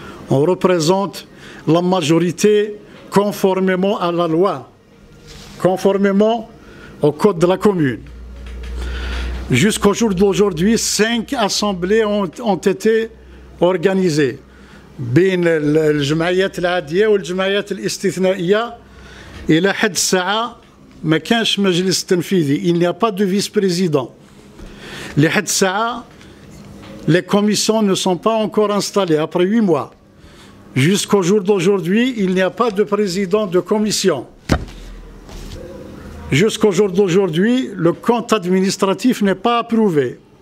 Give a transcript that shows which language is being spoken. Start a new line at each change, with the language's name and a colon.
French: On représente la majorité conformément à la loi, conformément au code de la commune. Jusqu'au jour d'aujourd'hui, 5 assemblées ont été organisées.
Arabic: بين الجمعيات العادية والجمعيات الاستثنائية إلى حد الساعة ما كانش مجلس تنفيذي.
French: Il n'y a pas de vice-président.
Arabic: لحد الساعة
French: les commissions ne sont pas encore installées après 8 mois. Jusqu'au jour d'aujourd'hui, il n'y a pas de président de commission. Jusqu'au jour d'aujourd'hui, le compte administratif n'est pas approuvé.